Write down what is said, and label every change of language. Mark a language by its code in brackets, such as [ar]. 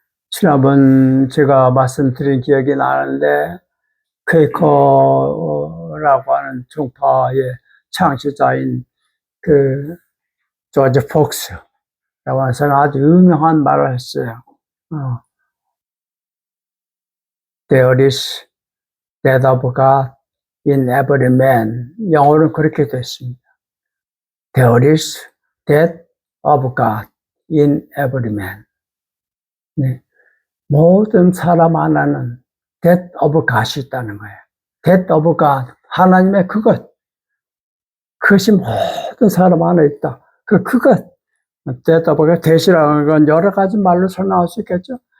[ko] 지난번 제가 말씀드린 기억이 나는데 퀘이커라고 하는 종파의 창시자인 그 조지 폭스라고 하는 사람이 아주 유명한 말을 했어요. [en] There is death of God in every man. [ko] 영어로는 그렇게 됐습니다. [en] There is death of God in every man. [ko] 네. 모든 사람 하나는 death of God이 있다는 거예요. death of God, 하나님의 그것이 모든 사람 안에 있다. 그것, death of God, death이라는 건 여러 가지 말로 설명할 수 있겠죠.